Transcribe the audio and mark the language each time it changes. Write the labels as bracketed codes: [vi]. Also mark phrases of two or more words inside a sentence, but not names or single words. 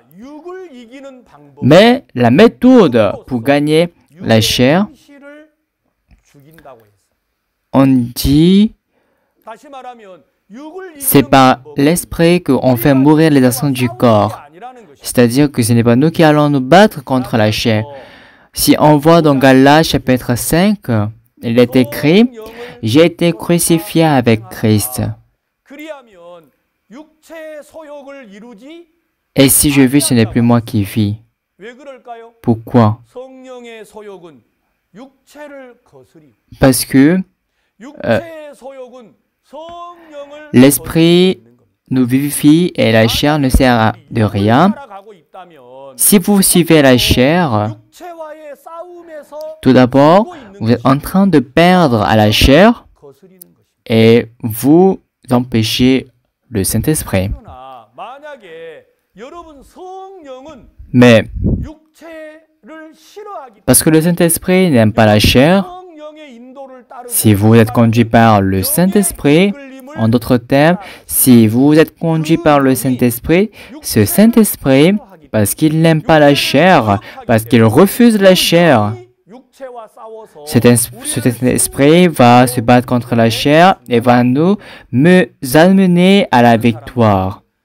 [fr] Mais la méthode pour gagner la chair, on dit, c'est par l'esprit qu'on fait mourir les actions du corps. C'est-à-dire que ce n'est pas nous qui allons nous battre contre la chair. Si on voit dans Galates chapitre 5, il est écrit, j'ai été crucifié avec Christ. [ko] 그리하면 육체의 소욕을 이루지 [fr] Et si je vis, ce n'est plus moi qui vis. [ko] 왜 그럴까요? [fr] Pourquoi? [ko] 성령의 소욕은 육체를 거스리고 [fr] Parce que [ko] 육체의 소욕은 성령을 [fr] l'esprit [ko] 거스리고 있는 겁니다. [fr] nous vivifie et la chair ne sert de rien. [ko] 살아가고 있다면 [fr] Si vous suivez la chair, [ko] 육체와의 싸움에서 [fr] tout d'abord, vous êtes en train de perdre à la chair [ko] 거스리는 것입니다. [fr] et vous empêchez le Saint-Esprit. [ko] 그러나 만약에 여러분 성령은 [fr] Mais [ko] 육체를 싫어하기 [fr] parce que le Saint-Esprit n'aime pas la chair, [ko] 성령의 인도를 따르고 [fr] si vous êtes conduit par le Saint-Esprit, en d'autres termes, si vous êtes conduit par le Saint-Esprit, ce Saint-Esprit, parce qu'il n'aime pas la chair, parce qu'il refuse la chair, cet esprit va se battre contre la chair et va nous amener à la victoire.